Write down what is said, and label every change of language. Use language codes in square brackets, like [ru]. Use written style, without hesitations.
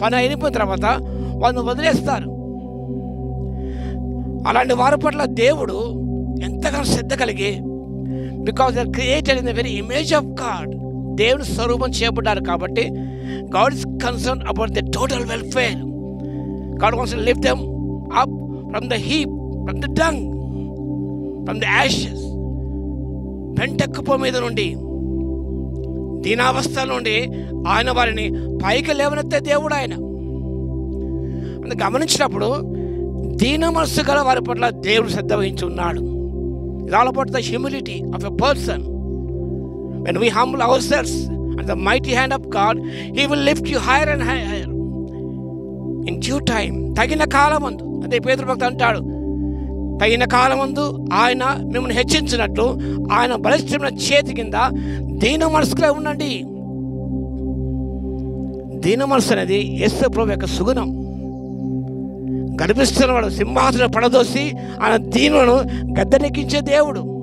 [te] పని అయిపోయిన తర్వాత వాళ్ళని వదిలేస్తారు. అలాంటి వారి పట్ల దేవుడు ఎంతగానో శ్రద్ధ కలిగి, [en] because they are created in the very image of God, [te] దేవుని స్వరూపం చేయబడ్డారు కాబట్టి [en] God is concern about the total welfare. God wants to lift them up from the heap, from the dung, from the ashes. [te] పెంటకుప్ప మీద నుండి, దీనావస్థ నుండి ఆయన వారిని పైకి లేవనెత్తే దేవుడు ఆయన. అని గమనించినప్పుడు దీన మనస్సు గల వారి పట్ల దేవుడు శ్రద్ధ వహించి ఉన్నాడు. [en] It's all about the humility of a person. When we humble ourselves under the mighty hand of God, He will lift you higher and higher. In due time, [te] తగిన కాలమందు. అదే పేతురు భక్తుడు అంటాడు, తగిన కాలమందు ఆయన మిమ్మల్ని హెచ్చించినట్లు ఆయన బలిష్టమైన చేతి కింద దీన మనసుకులే ఉండండి. దీన మనసు అనేది యేసు ప్రభువు యొక్క సుగుణం. గర్భిస్తున్నవాడు సింహాసనం పడదోసి ఆయన దీనులను గద్దెనెక్కించే దేవుడు.